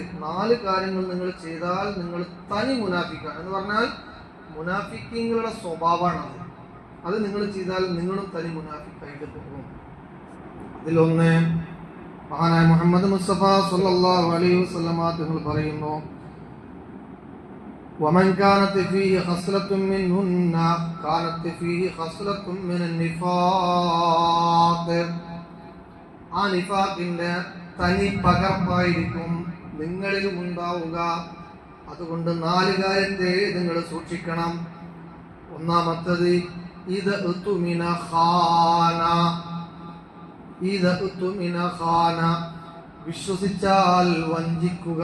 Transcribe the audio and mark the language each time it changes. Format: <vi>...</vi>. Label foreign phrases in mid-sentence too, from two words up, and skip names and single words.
<ml>4 കാര്യങ്ങൾ നിങ്ങൾ ചെയ്താൽ നിങ്ങൾ തനി മുനാഫിക്കാണ്. എന്ന് പറഞ്ഞാൽ മുനാഫിക്കങ്ങളുടെ സ്വഭാവമാണ് അത് നിങ്ങൾ ചെയ്താൽ നിങ്ങളും തനി മുനാഫിക്കായിട്ട് പോകും. അതിലൊന്ന് മഹാനായ മുഹമ്മദ് മുസ്തഫ</ml> <ar>صلى الله عليه وسلم</ar> <ml>തങ്ങൾ പറയുന്നു,</ml> <ar>ومن كانت فيه خصلة منهن كانت فيه خصلة من النفاق.</ar> <ml>ആ നിഫാഖിന്റെ തനി പകർപ്പായിരിക്കും നിങ്ങളിലും ഉണ്ടാവുക. അതുകൊണ്ട് 4 കാര്യത്തെ നിങ്ങൾ സൂക്ഷിക്കണം. ഒന്നാമത്തത് വിശ്വസിച്ചാൽ വഞ്ചിക്കുക.</ml>